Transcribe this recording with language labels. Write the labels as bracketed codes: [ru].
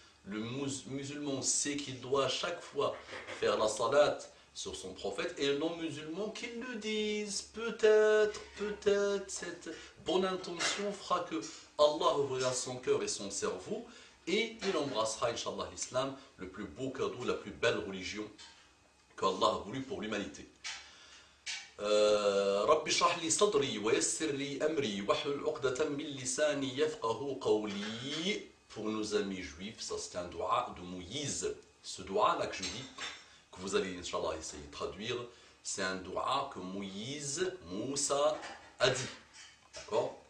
[fr] Le musulman sait qu'il doit chaque fois faire la salat sur son prophète et le non-musulman qu'il le dise. Peut-être cette bonne intention fera que Allah ouvrira son cœur et son cerveau et il embrassera, Inch'Allah, l'islam, le plus beau cadeau, la plus belle religion qu'Allah a voulu pour l'humanité. [ar] رب اشرح لي صدري ويسر لي أمري واحلل عقدة من لساني يفقهوا قولي. [fr] Pour nos amis juifs, ça c'est un dua de Moïse. Ce dua là que je dis, que vous allez Inch'Allah essayer de traduire, c'est un dua que Moussa a dit. D'accord?